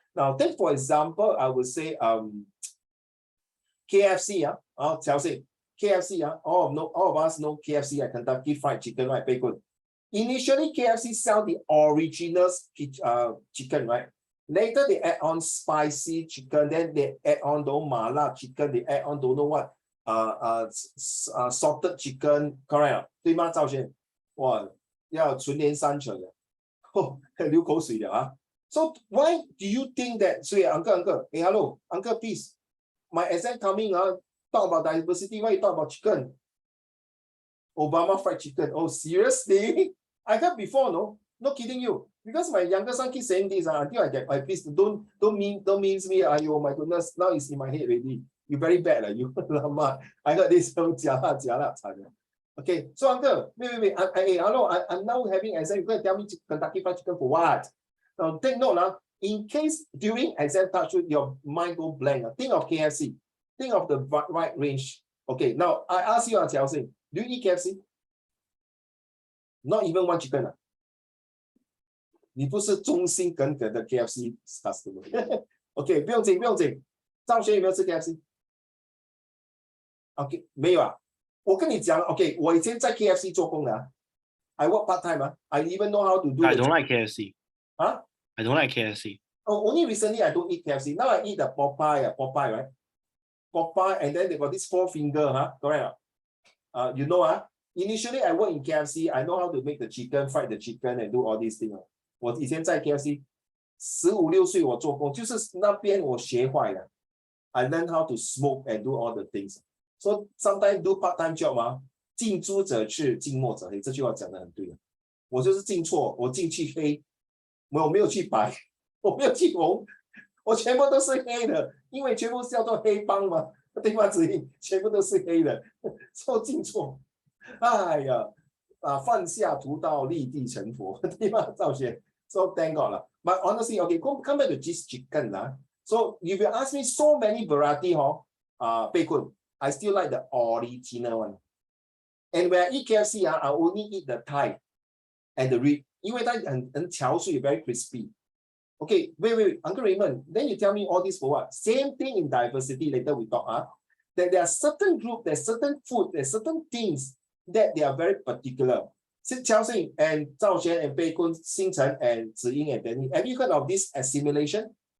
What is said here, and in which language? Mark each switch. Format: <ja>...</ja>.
<en>Now, take for example, I would say KFC, Chelsea, KFC, all of us know KFC, Kentucky Fried Chicken, right? Bacon. Initially, KFC sell the original chicken, right? Later, they add on spicy chicken, then they add on the mala chicken, they add on don't know what, salted chicken, correct?</en> <zh>对吗，赵先？哇，要纯连三成的，流口水了啊！</zh> <en>So why do you think that? So uncle, hey, hello, uncle, please. My exam coming, talk about diversity. Why you talk about chicken? Obama fried chicken. Oh, seriously? I heard before, no? Not kidding you. Because my younger son keeps saying this, until I get, please don't means me. Oh my goodness, now it's in my head already. You very bad, you. I heard this from Jiala. Okay, so uncle, wait. Hey, hello, I'm now having exam. You're going to tell me Kentucky Fried Chicken for what? Now take note, in case during exam touch your mind go blank, think of KFC, think of the right range. Okay, now I ask you, Chelsea, do you eat KFC? Not even one chicken.</en> <zh>你不是忠心耿耿的 KFC customer。OK， 不用紧。赵学有没有吃 KFC？OK， 没有啊。我跟你讲 ，OK， 我以前在 KFC 做工的，</zh> <en>I work part time I even know how to do. I don't like KFC. Huh? I don't like KFC. Oh, only recently I don't eat KFC. Now I eat the Popeye, right? Popeye, and then they got this 4 finger, correct? You know, initially I work in KFC. I know how to make the chicken, fry the chicken, and do all these things.</en> <zh>我以前在 KFC 15、16岁我做工，就是那边我学坏了。</zh> <en>I learn how to smoke and do all the things. So sometimes do part-time job</en> <zh>近朱者赤，近墨者黑，这句话讲得很对。我就是进错，我进去黑，我没有去白，我没有去红，我全部都是黑的，因为全部叫做黑帮嘛，对吗？子怡，全部都是黑的，说进错，哎呀，放下屠刀立地成佛，对吗？</zh> <en>赵学。So thank God lah. But honestly, okay, come back to this chicken lah. So if you ask me so many variety, bacon, I still like the original one. And when I eat KFC, I only eat the thigh and the rib.</en> <zh>因为它很嚼碎</zh> <en>very crispy. Okay, wait, Uncle Raymond, then you tell me all this for what? Same thing in diversity. Later we talk, that there are certain group, there's certain food, there's certain things that they are very particular. Chelsea and Zhao Xuan and Bacon, Xingchen and Ziying and Danny. Have you heard of this assimilation?</en>